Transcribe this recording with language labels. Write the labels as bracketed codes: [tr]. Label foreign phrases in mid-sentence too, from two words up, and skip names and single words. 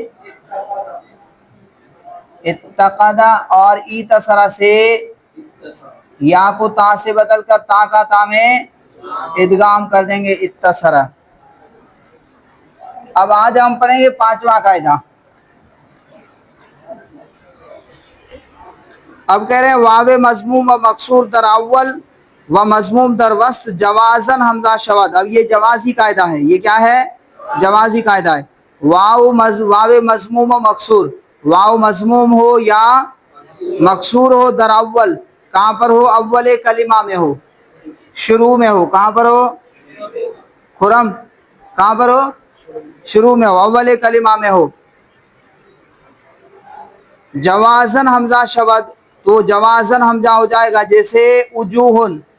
[ur] اتقد، اور ایتصر سے یا کو تا سے بدل کر تا کا تا میں ادغام کر دیں گے، اتصر۔ اب آج ہم پڑھیں گے پانچواں قاعدہ۔ اب کہہ رہے ہیں [fa] واو مضموم و مکسور در اول و مضموم در وسط جوازن حمزہ شود۔ [ur] اب یہ جوازی قاعدہ ہے، یہ کیا ہے، جوازی قاعدہ ہے۔ [fa] واو مضموم و مکسور، [ur] واو مضموم ہو یا مکسور ہو [fa] در اول، [ur] کہاں پر ہو، اول کلمہ میں ہو، شروع میں ہو، کہاں پر ہو خرم، کہاں پر ہو، شروع میں ہو، اول کلمہ میں ہو، [fa] جوازن حمزہ شود، [ur] تو جوازن حمزہ ہو جائے گا، جیسے وجوہن،